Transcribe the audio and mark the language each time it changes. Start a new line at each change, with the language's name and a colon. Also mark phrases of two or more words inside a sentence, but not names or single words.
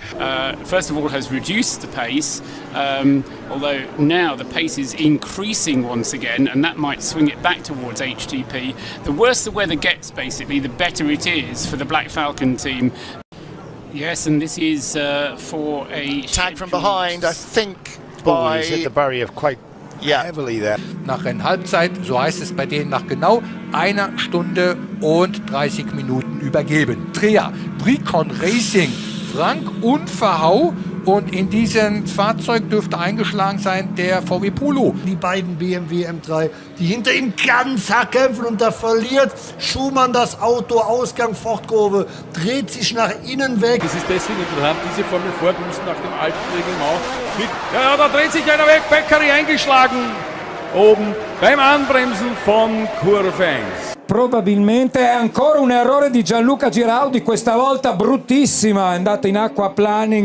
English: First of all, has reduced the pace, although now the pace is increasing once again, and that might swing it back towards HTP. The worse the weather gets, basically, the better it is for the Black Falcon team. Yes, and this is for a tag from behind, I think, by... He's hit the barrier quite heavily there.
German: Nach Rennhalbzeit, so heißt es bei denen, nach genau 1 Stunde und 30 Minuten übergeben. Trier, Bricon Racing, Frank Unverhau, und in diesem Fahrzeug dürfte eingeschlagen sein der VW Polo. Die beiden BMW M3, die hinter ihm ganz hart kämpfen, und da verliert Schumann das Auto, Ausgang Fortkurve, dreht sich nach innen weg. Das ist deswegen interessant, diese Formel Ford muss nach dem alten Reglement mit. Ja, da dreht sich einer weg, Beccari eingeschlagen, oben beim Anbremsen von Kurve 1.
Italian: Probabilmente è ancora un errore di Gianluca Giraldi, questa volta bruttissima, è andato in aquaplaning.